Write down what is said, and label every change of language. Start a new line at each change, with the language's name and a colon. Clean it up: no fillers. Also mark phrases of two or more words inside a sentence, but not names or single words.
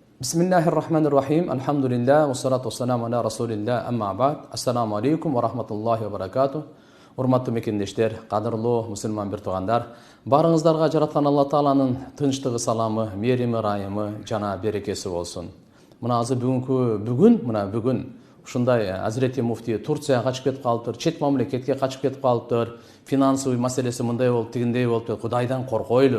Arabic: بسم الله الرحمن الرحيم. الحمد لله، والصلاة والسلام على رسول الله، أما بعد. السلام عليكم ورحمة الله وبركاته.
Kyrgyz: Урматтуу мекендештер, кадырлуу мусулман бир туугандар, барыңыздарга жараткан Алла Тааланын тынчтыгы, саламы, мерими, ырайымы жана берекеси болсун. Мына азыр бүгүн ушундай Азирети муфти Турцияга качып кетип калыптыр, чет мамлекетке качып кетип калыптыр, финансовый маселеси мындай болуп, тигиндей болуп, Кудайдан коркойлу.